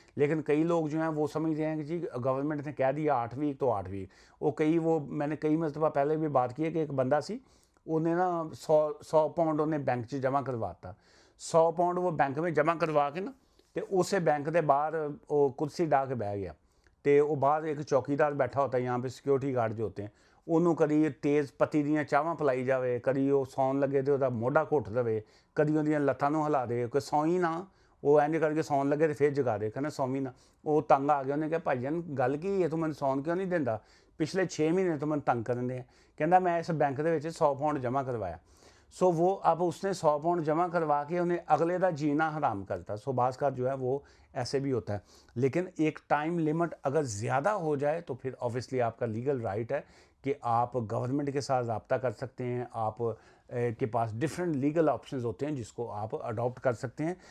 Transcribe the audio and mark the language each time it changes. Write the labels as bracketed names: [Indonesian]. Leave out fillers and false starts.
[Hindi] लेकिन कई लोग जो हैं वो समझ रहे हैं कि जी गवर्नमेंट ने कह दिया 8 वीक तो 8 वीक। वो मैंने कई मरतबा पहले भी बात की है कि एक बंदा सी, उन्हें ना 100 पाउंड उन्हें बैंक च जमा करवाता। 100 पाउंड वो बैंक में जमा करवा के ना, तो उस बैंक के बाहर वो कुर्सी ढा के बह गया। तो वो बाहर एक चौकीदार बैठा होता है, यहाँ पे सिक्योरिटी गार्ड जो होते हैं, [Punjabi] ਉਹਨੂੰ ਕਦੀ ਤੇਜ਼ ਪੱਤੀ ਦੀਆਂ ਚਾਹਾਂ ਪਿਲਾਈ ਜਾਵੇ, ਕਦੀ ਉਹ ਸੌਣ ਲੱਗੇ ਤੇ ਉਹਦਾ ਮੋਢਾ ਘੁੱਟ ਦੇਵੇ, ਕਦੀ ਉਹਦੀਆਂ ਲੱਤਾਂ ਨੂੰ ਹਿਲਾ ਦੇ, ਕੋਈ ਸੌਂ ਹੀ ਨਾ। ਉਹ ਇੰਝ ਕਰਕੇ ਸੌਣ ਲੱਗੇ ਤੇ ਫਿਰ ਜਗਾ ਦੇ, ਕਹਿੰਦਾ ਸੌਂ ਵੀ ਨਾ। ਉਹ ਤੰਗ ਆ ਗਿਆ, ਉਹਨੇ ਕਿਹਾ ਭਾਈਜਾਨ ਗੱਲ ਕੀ ਹੈ, ਤੂੰ ਮੈਨੂੰ ਸੌਣ ਕਿਉਂ ਨਹੀਂ ਦਿੰਦਾ, ਪਿਛਲੇ 6 ਮਹੀਨੇ ਤੋਂ ਮੈਨੂੰ ਤੰਗ ਕਰਨ ਦੇ ਆ। ਕਹਿੰਦਾ ਮੈਂ ਇਸ ਬੈਂਕ ਦੇ ਵਿੱਚ 100 ਪਾउंड [Hindi] जमा करवाया। सो वो अब उसने 100 पाउंड जमा करवा के उन्हें अगले का जीना हराम करता। सो बाज़ का जो है वो ऐसे भी होता है। लेकिन एक टाइम लिमिट अगर ज़्यादा हो जाए तो फिर ऑब्वियसली आपका लीगल राइट है कि आप गवर्नमेंट के साथ रब्ता कर सकते हैं। आप के पास डिफरेंट लीगल ऑप्शंस होते हैं जिसको आप अडॉप्ट कर सकते हैं।